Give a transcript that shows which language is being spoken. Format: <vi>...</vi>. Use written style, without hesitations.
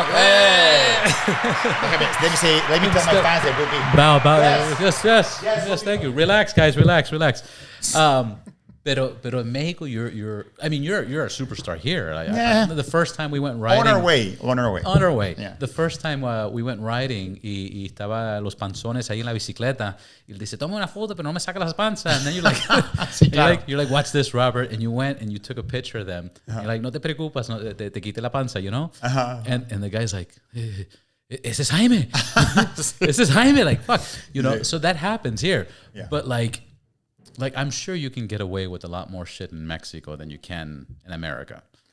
<en>Let me tell my fans that we'll be. Bow. Yes. Thank you. Relax, guys. Relax.</en> <es>Pero en</es> <en>Mexico, you're a superstar here. The first time we went riding. On our way. Yeah. The first time we went riding</en> <es>y estaba los panzones ahí en la bicicleta. Y él dice, toma una foto, pero no me saca las panzas.</es> <en>And then you're like,</en> <es>sí, claro.</es> <en>you're like, watch this, Robert. And you went and you took a picture of them. You're like,</en> <es>no te preocupas, no, te quite la panza,</es> <en>you know? And the guy's like,</en> <es>ese es Jaime. Ese es Jaime.</es> <en>Like, fuck. You know, so that happens here. Yeah. But like, I'm sure you can get away with a lot more shit in Mexico than you can in America.</en>